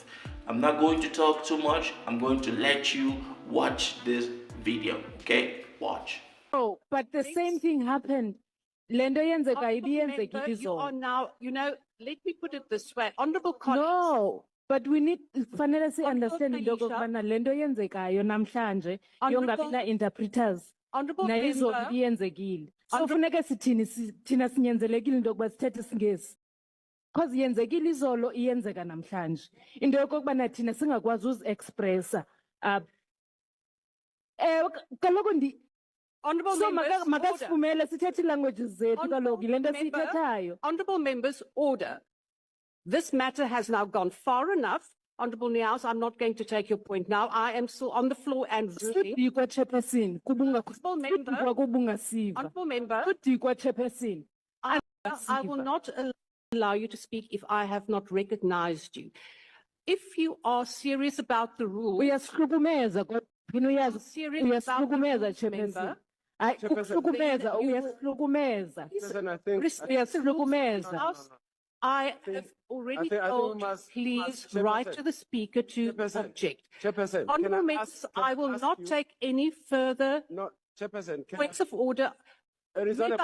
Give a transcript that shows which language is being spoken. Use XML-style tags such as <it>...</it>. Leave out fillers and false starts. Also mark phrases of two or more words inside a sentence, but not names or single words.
<en>I'm not going to talk too much. I'm going to let you watch this video. Okay? Watch. Oh, but the same thing happened.</en> <xh>Lendo yenzeka</xh> <en>Honourable</en> <xh>ibiyenzeka</xh> <en>Member, you are</en> <xh>izolo.</xh> <en>now, let me put it this way. Honourable colleagues, No, but we need</en> <xh>fanele si</xh> <en>Honourable</en> <xh>understand into</xh> <en>Felicia.</en> <xh>okubana lento yenzekayo namhlanje</xh> <en>Honourable-</en> <xh>yongabi na interpreters.</xh> <en>Honourable</en> <xh>Na izolo</xh> <en>Member,</en> <xh>ibiyenzekile. So</xh> <en>Honourable-</en> <xh>funeka sithini thina sinyanzelekile into yokuba sithethe isingesi. Because yenzekile izolo iyenzeka namhlanje. Into yokubana thina singakwazi uzi-expressa. Kaloku</xh> <en>Honourable so Members, order.</en> <xh>makasifumele sithethe languages zethu</xh> <en>Honourable</en> <xh>kaloku yile nto</xh> <en>Member,</en> <xh>siyithethayo.</xh> <en>Honourable Members, order. This matter has now gone far enough. Honourable Niaus, I'm not going to take your point now. I am still on the floor and ruling.</en> <xh>Sudikwa chairperson</xh> <en>Member.</en> <xh>kubunga kubungasiva.</xh> <en>Honourable Member,</en> <xh>Sudikwa chairperson.</xh> <en>I will not allow you to speak if I have not recognized you. If you are serious about the rules,</en> <xh>Uyasihlukumeza kodwa uyazi</xh> <en>serious about the</en> <xh>uyasihlukumeza</xh> <en>rules, chairperson. member.</en> <xh>Hayi</xh> <en>Chairperson.</en> <xh>ukuhlukumeza</xh> <en>Then you-</en> <xh>uyasihlukumeza.</xh> <en>Chairperson, I think, Respect Yes, the rules.</en> <xh>Lukumeza.</xh> <en>House. I think- have already I think we told, must- please Chairperson. write to the speaker to Chairperson. object. Chairperson, can Honourable I members, ask- can I will ask not you- take any further No, Chairperson, can points of order. it is not a</en>